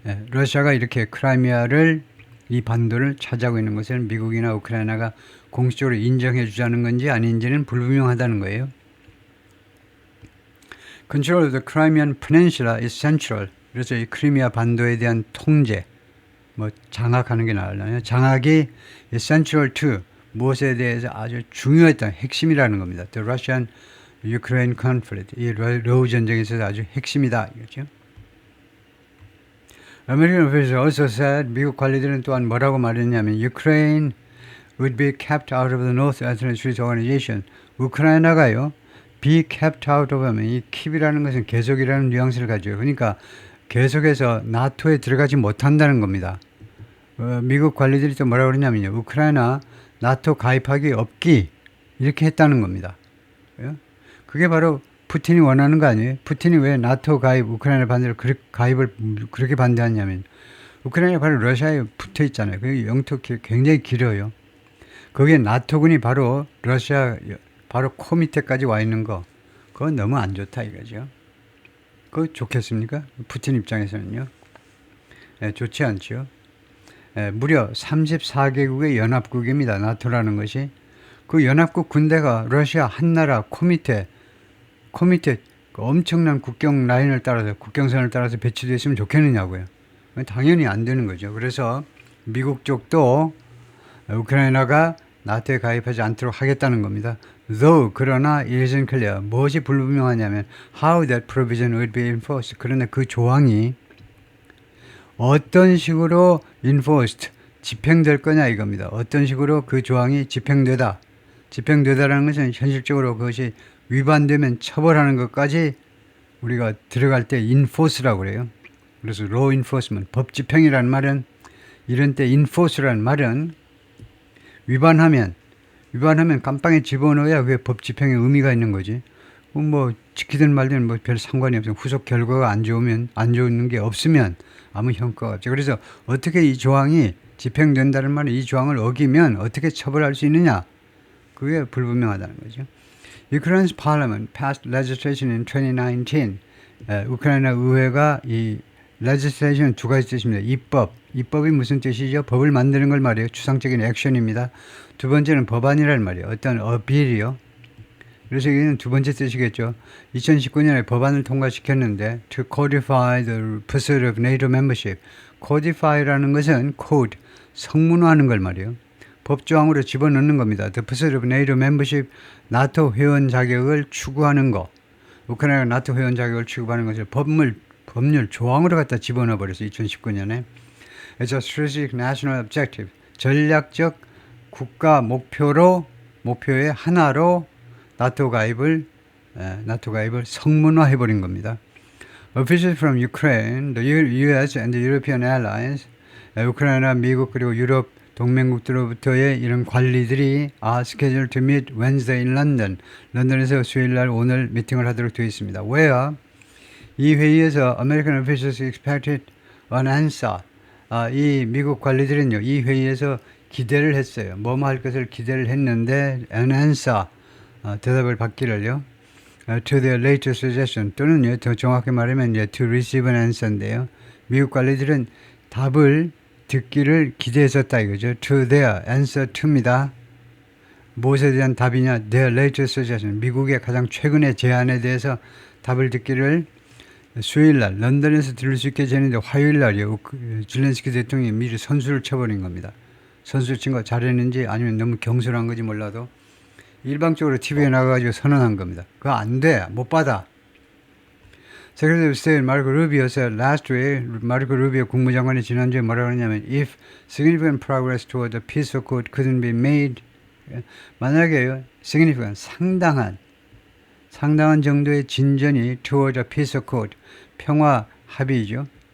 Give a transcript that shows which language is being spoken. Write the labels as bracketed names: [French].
[Korean] 러시아가 이렇게 크라이미아를, 이 반도를 차지하고 있는 것을 미국이나 우크라이나가 공식적으로 인정해 주자는 건지 아닌지는 불분명하다는 거예요. [English] Control of the Crimean Peninsula is central. [Korean] 그래서 이 크리미아 반도에 대한 통제, 장악하는 게 나으려나요? 장악이 central to, 무엇에 대해서 아주 중요했던 핵심이라는 겁니다. [English] The Russian-Ukraine conflict. [Korean] 이 러우 전쟁에 있어서 아주 핵심이다. 이거죠. [English] American officials also said, [Korean] 미국 관리들은 또한 뭐라고 말했냐면, [English] Ukraine would be kept out of the North Atlantic Treaty Organization. [Korean] 우크라이나가요, be kept out of 하면, 이 keep이라는 것은 계속이라는 뉘앙스를 가져요. 그러니까 계속해서 나토에 들어가지 못한다는 겁니다. 미국 관리들이 또 뭐라고 그러냐면요, 우크라이나 나토 가입하기 없기, 이렇게 했다는 겁니다. 그게 바로 푸틴이 원하는 거 아니에요? 푸틴이 왜 나토 가입, 우크라이나 반대로 가입을 그렇게 반대하냐면, 우크라이나 바로 러시아에 붙어 있잖아요. 그 영토 굉장히 길어요. 거기에 나토군이 바로 러시아, 바로 코 밑에까지 와 있는 거, 그건 너무 안 좋다 이거죠. 그거 좋겠습니까? 푸틴 입장에서는요. 좋지 않죠. 무려 34개국의 연합국입니다. 나토라는 것이. 그 연합국 군대가 러시아 한 나라 코 밑에 그 엄청난 국경선을 따라서 배치되어 있으면 좋겠느냐고요. 당연히 안 되는 거죠. 그래서 미국 쪽도 우크라이나가 나토에 가입하지 않도록 하겠다는 겁니다. [English] Though, 그러나 it isn't clear. [Korean] 무엇이 불분명하냐면 [English] how that provision would be enforced. [Korean] 그러나 그 조항이 어떤 식으로 enforced, 집행될 거냐 이겁니다. 어떤 식으로 그 조항이 집행되다라는 것은 현실적으로 그것이 위반되면 처벌하는 것까지 우리가 들어갈 때 enforce라고 그래요. 그래서 law enforcement, 법 집행이라는 말은 이런 때 enforce라는 말은 위반하면 깜빵에 집어넣어야 그게 법 집행의 의미가 있는 거지. 뭐 지키든 말든 뭐 별 상관이 없어요. 후속 결과가 안 좋은 게 없으면 아무 형과가 없죠. 그래서 어떻게 이 조항이 집행된다는 말은 이 조항을 어기면 어떻게 처벌할 수 있느냐? 그게 불분명하다는 거죠. [English] Ukraine's parliament passed legislation in 2019. [Korean] 우크라이나 의회가 이 legislation 두 가지 뜻입니다. 입법이 무슨 뜻이죠? 법을 만드는 걸 말이에요. 추상적인 액션입니다. 두 번째는 법안이라는 말이에요. 어떤 빌이요. 그래서 이게는 두 번째 뜻이겠죠. 2019년에 법안을 통과시켰는데 [English] to codify the pursuit of NATO membership. [Korean] codify라는 것은 code, 성문화하는 걸 말이에요. 법조항으로 집어넣는 겁니다. [English] The pursuit of NATO membership, [Korean] 나토 회원 자격을 추구하는 거. 우크라이나가 나토 회원 자격을 추구하는 것을 법률 조항으로 갖다 집어넣어 버렸어요. 2019년에. [English] It's a strategic national objective. [Korean] 전략적 국가 목표의 하나로 나토 가입을 성문화해 버린 겁니다. [English] Officials from Ukraine, the U.S. and the European allies, [Korean] 우크라이나, 미국 그리고 유럽 동맹국들로부터의 이런 관리들이 [English] are scheduled to meet Wednesday in London. [Korean] 런던에서 수요일날 오늘 미팅을 하도록 되어 있습니다. [English] Where [Korean] 이 회의에서 [English] American officials expected an answer. [Korean] 이 미국 관리들은요, 이 회의에서 기대를 했어요. 뭐뭐 할 것을 기대를 했는데 an answer. 대답을 받기를요. [English] To their latest suggestion [Korean] 또는요, 더 정확히 말하면 이제 [English] to receive an answer인데요. [Korean] 미국 관리들은 답을 듣기를 기대했었다 이거죠. [English] To their answer to입니다. [Korean] 무엇에 대한 답이냐? [English] Their latest suggestion. [Korean] 미국의 가장 최근의 제안에 대해서 답을 듣기를 수요일날 런던에서 들을 수 있게 되는데 화요일날이요. zelensky 대통령이 미리 선수를 쳐버린 겁니다. 선수 친 거 잘했는지 아니면 너무 경솔한 건지 몰라도 일방적으로 TV에 나가가지고 선언한 겁니다. 그거 안 돼. 못 받아. [English] Secretary of State 마르코 루비오 said last week, [Korean] 마르코 루비오 국무장관이 지난주에 뭐라고 했냐면 [English] if significant progress toward a peace accord couldn't be made [Korean] 만약에요. significant, 상당한 정도의 진전이 [English] toward a peace accord, [Korean] 평화 합의죠.